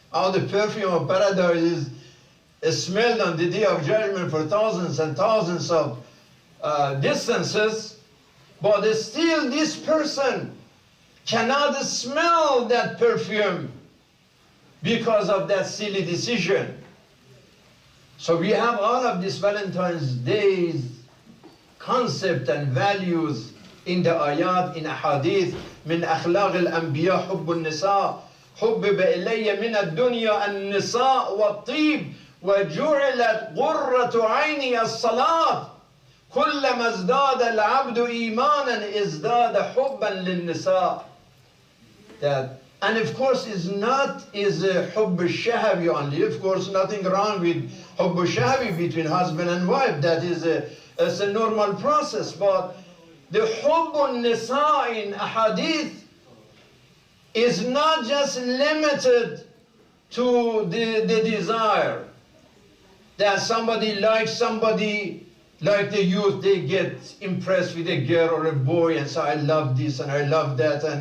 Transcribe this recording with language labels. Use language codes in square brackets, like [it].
[en] How the perfume of paradise is smelled on the day of judgment for thousands and thousands of distances, but still this person cannot smell that perfume because of that silly decision. So we have all of this Valentine's Day's concept and values in the ayat, in ahadith. [ar] من أخلاق الأنبياء حب النساء حبب إلي من الدنيا النساء والطيب وجعلت قرة عيني الصلاة كلما ازداد العبد إيمانا ازداد حبا للنساء. [en] That, and of course, is حب الشهوي only. Of course, nothing wrong with حب الشهوي between husband and wife. That is a normal process. But the حب النساء in ahadith is not just limited to the desire that somebody likes somebody, like the youth, they get impressed with a girl or a boy and say, I love this and I love that.